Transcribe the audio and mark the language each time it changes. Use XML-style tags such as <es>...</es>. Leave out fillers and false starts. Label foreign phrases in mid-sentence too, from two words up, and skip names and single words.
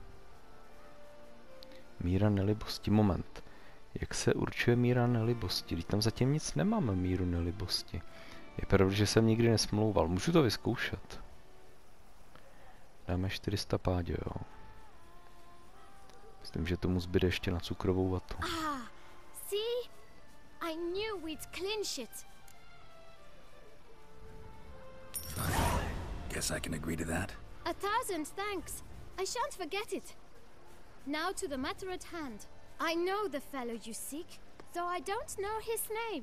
<cs>Míra nelibosti. Moment. Jak se určuje míra nelibosti? Když tam zatím nic nemáme, míru nelibosti. Je pravda, že jsem nikdy nesmlouval. Můžu to vyzkoušet. Dáme 400 pádě, jo. Myslím, že tomu zbyde ještě na cukrovou vatu.</cs> <en>Ah, see? I knew we'd clinch it. Fine. Guess I can agree to that. 1,000 thanks. I shan't forget it. Now to the matter at hand. I know the fellow you seek, though I don't know his name.</en>